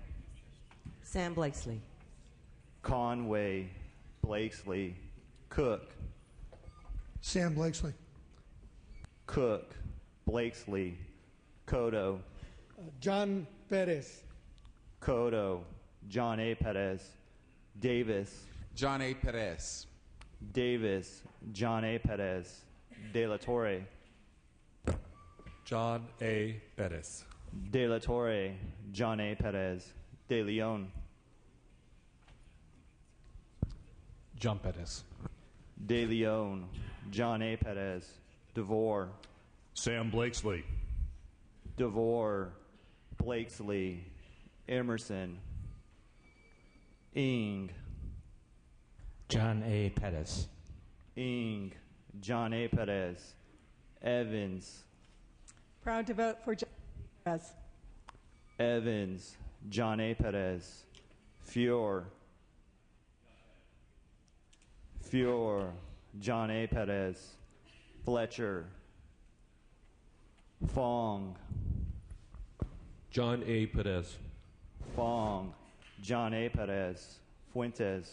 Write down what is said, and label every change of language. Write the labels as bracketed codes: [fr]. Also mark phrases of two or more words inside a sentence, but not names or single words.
[en] Sam Blakesley. Conway. Blakesley. Cook. Sam Blakesley. Cook. Blakesley. Cotto. John Perez. Cotto. John A. Perez. Davis. John A. Perez. Davis. John A. Perez. De La Torre. John A. Perez. De La Torre. John A. Perez. De Leon. John Perez. De Leon. John A. Perez. DeVore. Sam Blakesley. DeVore. Blakesley. Emerson, Ing, John A. Pettis. Ing, John A. Perez, Evans, Proud to vote for John Perez. Evans, John A. Perez, Fior, John A. Perez, Fletcher, Fong, John A. Perez. Fong, John A. Perez, Fuentes,